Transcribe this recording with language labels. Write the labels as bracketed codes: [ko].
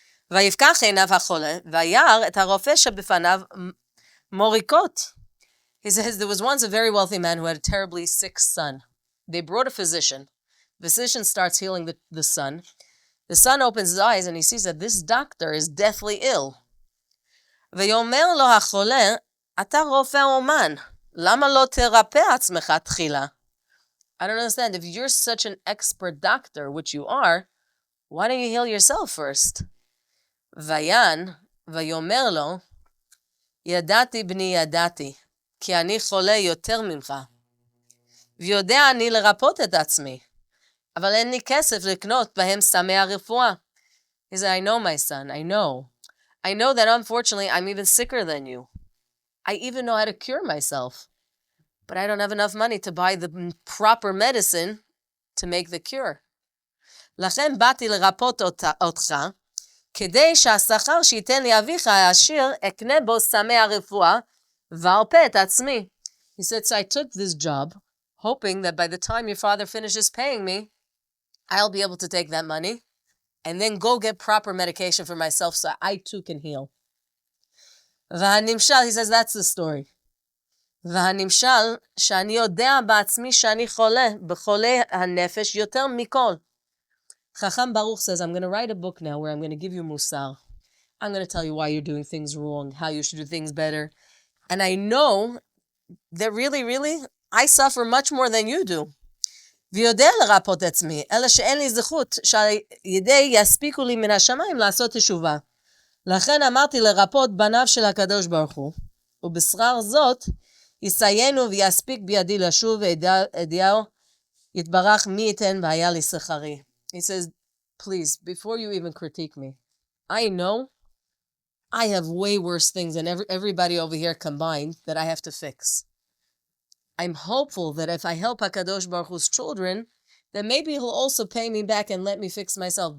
[he] ויפקח עיניו החולה, וירא את הרופא שבפניו מוריקות. [en] He says, there was once a very wealthy man who had a terribly sick son. They brought a physician. The physician starts healing the son. The son opens his eyes and he sees that this doctor is deathly ill. [he] ויאמר לו החולה, אתה רופא אומן, למה לא תרפא עצמך תחילה? [en] I don't understand. If you're such an expert doctor, which you are, why don't you heal yourself first? [he] ויען, ויאמר לו, ידעתי בני ידעתי, כי אני חולה יותר ממך. ויודע אני לרפות את עצמי, אבל אין לי כסף לקנות בהם סמי הרפואה. [en] He said, I know, my son, I know. I know that unfortunately I'm even sicker than you. I even know how to cure myself. But I don't have enough money to buy the proper medicine to make the cure. [he] לכן באתי לרפות אותך, כדי שהשכר שייתן לי אביך העשיר, אקנה בו סמי הרפואה, וארפא את עצמי. [en] He said, so I took this job, hoping that by the time your father finishes paying me, I'll be able to take that money, and then go get proper medication for myself so I too can heal. [he] והנמשל, [en] he says, that's the story. [he] והנמשל, שאני יודע בעצמי שאני חולה, בחולי הנפש יותר מכל. [en] Ḥacham Baruch says, I'm going to write a book now where I'm going to give you musar. I'm going to tell you why you're doing things wrong, how you should do things better. And I know that really, I suffer much more than you do. [he] ויודע לרפות עצמי, אלא שאין לי זכות שידי יספיקו לי מן השמיים לעשות תשובה. לכן אמרתי לרפות בניו של הקדוש ברוך הוא, ובשכר זאת יסיינו ויספיק בידי לשוב וידיעו יתברך מי ייתן והיה לי שכרי. [en] He says, please, before you even critique me, I know I have way worse things than everybody over here combined that I have to fix. I'm hopeful that if I help HaKadosh Baruch Hu's children, then maybe he'll also pay me back and let me fix myself.